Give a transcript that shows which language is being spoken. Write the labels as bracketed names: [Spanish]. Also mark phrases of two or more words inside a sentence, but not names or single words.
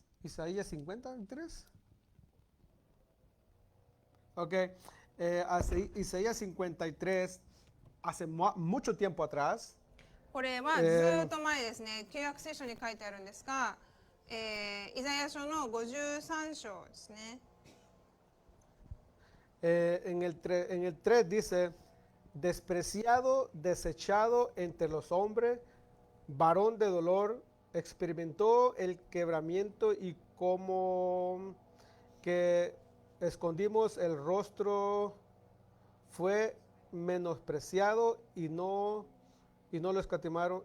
[Spanish] Isaías 53. Ok, Isaías 53, hace mucho tiempo atrás, [Japanese] これはずっと前ですね、旧約聖書に書いてあるんですが、イザヤ書の53章ですね。 [Spanish] en el 3 dice, despreciado, desechado entre los hombres, varón de dolor, experimentó el quebramiento y como que escondimos el rostro, fue menospreciado y no lo escatimaron.